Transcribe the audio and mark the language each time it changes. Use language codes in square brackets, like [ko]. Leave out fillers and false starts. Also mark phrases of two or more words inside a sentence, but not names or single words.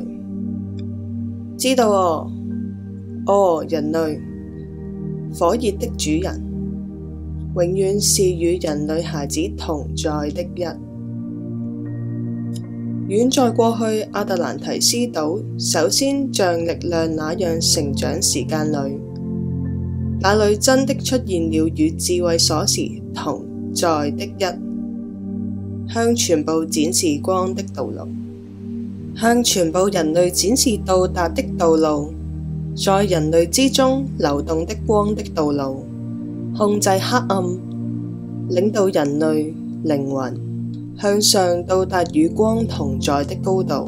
[zh] 知道人類，火熱的主人，永遠是與人類孩子同在的一。遠在過去，亞特蘭提斯島首先像力量那樣成長時間裏，那裏真的出現了與智慧鎖匙同在的一，向全部展示光的道路，向全部人類展示到達的道路，在人類之中流動的光的道路，控制黑暗，領導人類靈魂向上到達與光同在的高度。